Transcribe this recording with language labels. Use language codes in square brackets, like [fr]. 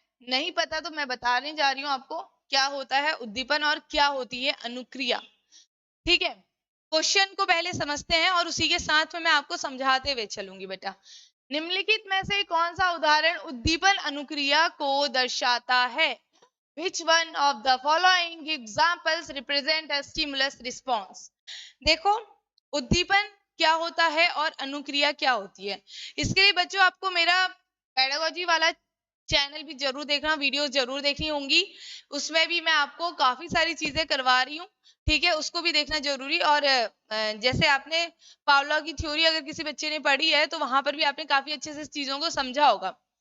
[hi] नहीं पता तो मैं बताने जा रही हूँ आपको क्या होता है उद्दीपन और क्या होती है अनुक्रिया, ठीक है। क्वेश्चन को पहले समझते हैं और उसी के साथ में मैं आपको समझाते हुए चलूंगी। बेटा, निम्नलिखित में से कौन सा उदाहरण उद्दीपन अनुक्रिया को दर्शाता है? [en] Which one of the following examples represent a stimulus response? [hi] देखो, उद्दीपन क्या होता है और अनुक्रिया क्या होती है। इसके लिए बच्चों आपको मेरा पेडागोजी वाला चैनल भी जरूर देखना, वीडियो जरूर देखनी होंगी। उसमें भी मैं आपको काफी सारी चीजें करवा रही हूँ, ठीक है। उसको भी देखना जरूरी। और जैसे आपने पावलोव की थ्योरी अगर किसी बच्चे ने पढ़ी है तो वहां पर भी आपने काफी अच्छे से चीजों को समझा होगा।